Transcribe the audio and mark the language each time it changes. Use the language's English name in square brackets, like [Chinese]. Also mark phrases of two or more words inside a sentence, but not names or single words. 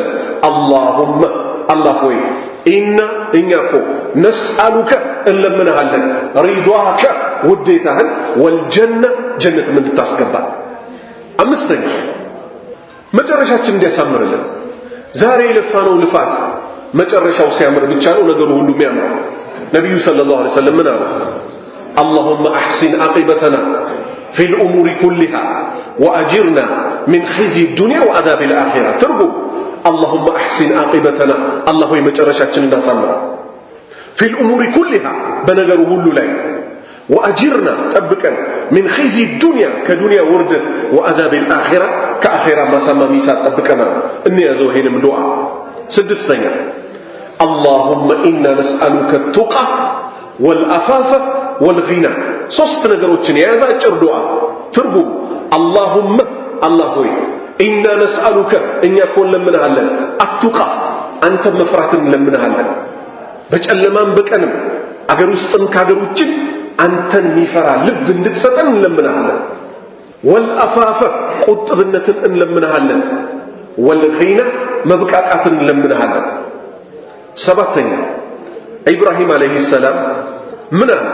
[Amharic] አላሁመ አላህ ሆይ ኢና እኛ እኮ ነስአሉከ እንለምንሃለን ሪዷከ ውዴታህን ወልጀነ ጀነትም እንድታስገባ። አምስተኛ መጨረሻችን እንዲያሳምርልን ዛሬ የለፋነው ልፋት መጨረሻው ሲያምር ብቻ ነው ነገሩ ሁሉ የሚያምር። ነብዩ [Arabic] صلى الله عليه وسلم [Amharic] ምን አሉ? [Arabic] اللهم احسن عاقبتنا في الامور كلها واجرنا من خزي الدنيا وعذاب الاخره ترجو اللهم احسن عاقبتنا الله [Amharic] የመጨረሻችን እንዳሳምር [Arabic] في الامور كلها [Amharic] በነገሩ ሁሉ ላይ [Arabic] واجرنا ጠብቀን من خزي الدنيا كدنيا وردت وعذاب الاخره كاخره [Amharic] ማሳማሚ ሳጠብቀና እንያዘው ይሄንም ዱዓ። ስድስተኛ [Arabic] اللهم انا نسالك التقى والعفاف والغنى [Amharic] ሶስት ነገሮችን የያዘ አጭር ዱዓ ትርጉም اللهم الله ሆይ [Arabic] إنا نسألك [Amharic] እኛ እኮ እንለምንሃለን አትቃ አንተ መፍራትን እንለምንሃለን በጨለማም በቀንም አገር ውስጥም ከአገር ውጭም አንተን የሚፈራ ልብ እንድትሰጠን እንለምንሃለን። ወልአፋፈ ቁጥብነትን እንለምንሃለን። ወልጊና መብቃቃትን እንለምንሃለን። ሰባተኛ ኢብራሂም [Arabic] عليه سلام [Amharic] ምን አለ?